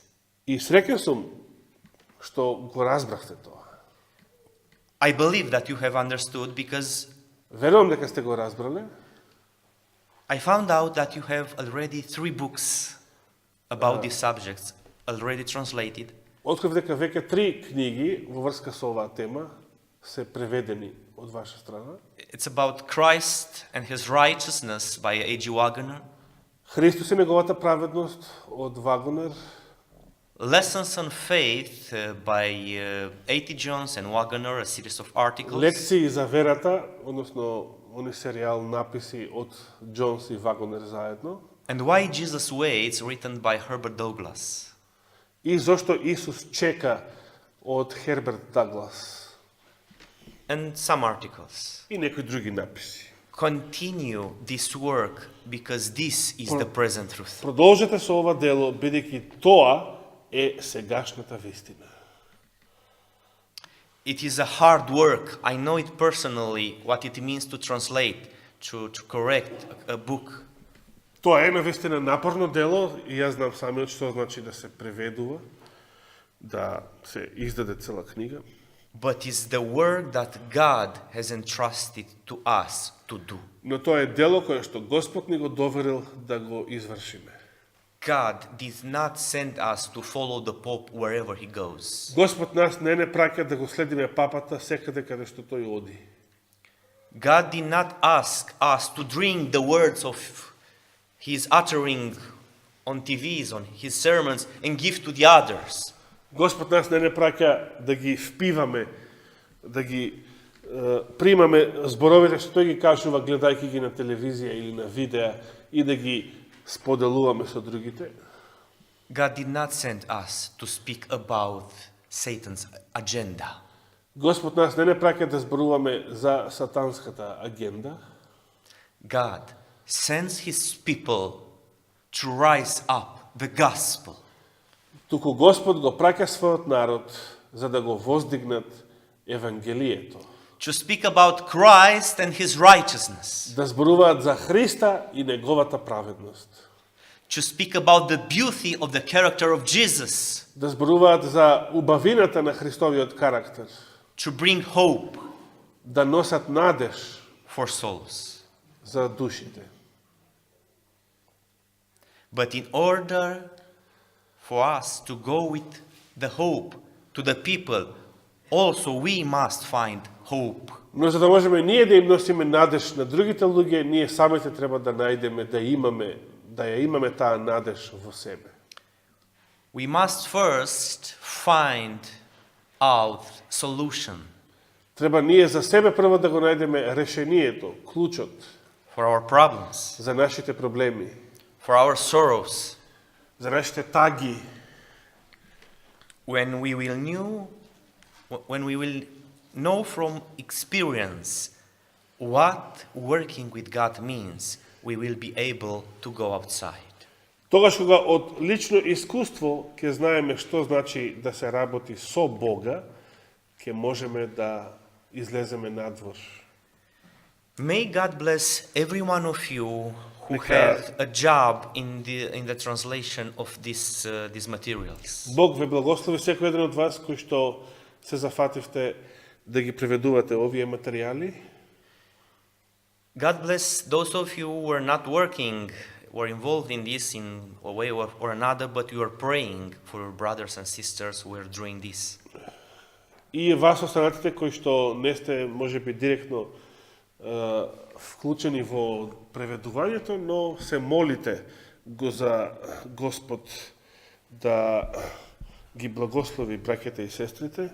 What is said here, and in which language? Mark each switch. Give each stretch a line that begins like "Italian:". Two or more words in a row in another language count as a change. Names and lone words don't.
Macedonian: И среќен сум што го разбрахте тоа.
English: I believe that you have understood because
Macedonian: Верувам дека сте го разбрале.
English: I found out that you have already 3 books about these subjects already translated.
Macedonian: Открив дека веќе 3 книги во врска со оваа тема се преведени од ваша страна.
English: It's about Christ and his righteousness by A.G. Wagner,
Macedonian: Христос и неговата праведност од Вагонер,
English: Lessons on Faith by A.T. Jones and Wagner, a series of articles,
Macedonian: лекции за верата, односно они серијал написи од Джонс и Вагонер заедно,
English: and Why Jesus Waits, written by Herbert Douglas.
Macedonian: и зошто Исус чека од Херберт Даглас
English: And some articles.
Macedonian: и некои други написи.
English: Continue this work because this is the present truth.
Macedonian: Продолжете со ова дело, бидејќи тоа е сегашната вистина.
English: It is a hard work. I know it personally, what it means to translate, to correct a book.
Macedonian: Тоа е навистина напорно дело и јас знам самиот што значи да се преведува, да се издаде цела книга.
English: But it's the work that God has entrusted to us to do.
Macedonian: Но тоа е дело кое што Господ ни го доверил да го извршиме.
English: God did not send us to follow the Pope wherever he goes.
Macedonian: Господ нас не праќа да го следиме папата секаде каде што тој оди.
English: God did not ask us to drink the words of his uttering on TVs, on his sermons, and give to the others.
Macedonian: Господ нас не праќа да ги впиваме, да ги примаме зборовите што тој ги кажува гледајќи ги на телевизија или на видеа и да ги споделуваме со другите.
English: God did not send us to speak about Satan's agenda.
Macedonian: Господ нас не праќа да зборуваме за сатанската агенда.
English: God sends his people to rise up the gospel.
Macedonian: Туку Господ го праќа својот народ за да го воздигнат евангелието.
English: To speak about Christ and his righteousness.
Macedonian: Да зборуваат за Христа и неговата праведност.
English: To speak about the beauty of the character of Jesus.
Macedonian: Да зборуваат за убавината на Христовиот карактер.
English: To bring hope
Macedonian: Да носат надеж
English: for souls.
Macedonian: за душите.
English: But in order for us to go with the hope to the people, also we must find hope.
Macedonian: Но за да можеме ние да им носиме надеж на другите луѓе, ние самите треба да најдеме, да ја имаме таа надеж во себе.
English: We must first find out solution
Macedonian: Треба ние за себе прво да го најдеме решението, клучот
English: for our problems,
Macedonian: за нашите проблеми,
English: for our sorrows,
Macedonian: за нашите таги,
English: when we will know from experience what working with God means, we will be able to go outside.
Macedonian: Тогаш кога од лично искуство ќе знаеме што значи да се работи со Бога, ќе можеме да излеземе надвор.
English: May God bless every one of you who
Macedonian: Neka-
English: have a job in the translation of these materials.
Macedonian: Бог ве благослови секој еден од вас кој што се зафативте да ги преведувате овие материјали.
English: God bless those of you who are not working, were involved in this in a way or another, but you are praying for your brothers and sisters who are doing this.
Macedonian: И вас останатите кои што не сте можеби директно вклучени во преведувањето, но се молите го за Господ да ги благослови браќите и сестрите.